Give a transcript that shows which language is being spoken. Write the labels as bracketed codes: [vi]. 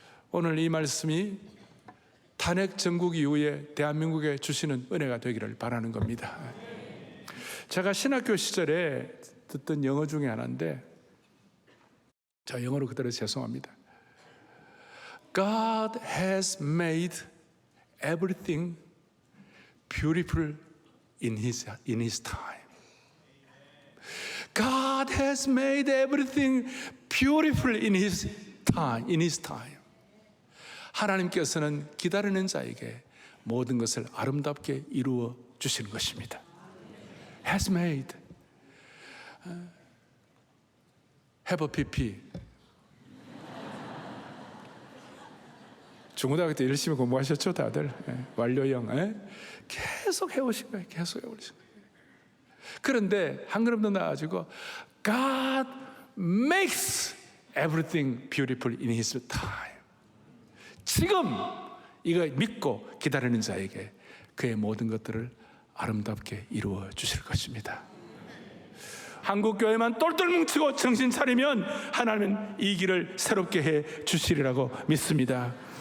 [ko] 오늘 이 말씀이 탄핵 정국 이후에 대한민국에 주시는 은혜가 되기를 바라는 겁니다. 제가 신학교 시절에 듣던 영어 중에 하나인데, 저 영어로 그대로 죄송합니다. [en] God has made everything beautiful in his time. God has made everything beautiful in his time. [ko] 하나님께서는 기다리는 자에게 모든 것을 아름답게 이루어 주시는 것입니다. [en] Has made. Have a PP. [ko] 중고등학교 때 열심히 공부하셨죠, 다들? 완료형. 계속 해오신 거예요. 계속 해오신 거예요. 그런데 한 걸음 더 나아가지고 [en] God makes everything beautiful in His time. [ko] 지금 이거 믿고 기다리는 자에게 그의 모든 것들을 아름답게 이루어 주실 것입니다. 한국교회만 똘똘 뭉치고 정신 차리면 하나님은 이 길을 새롭게 해 주시리라고 믿습니다.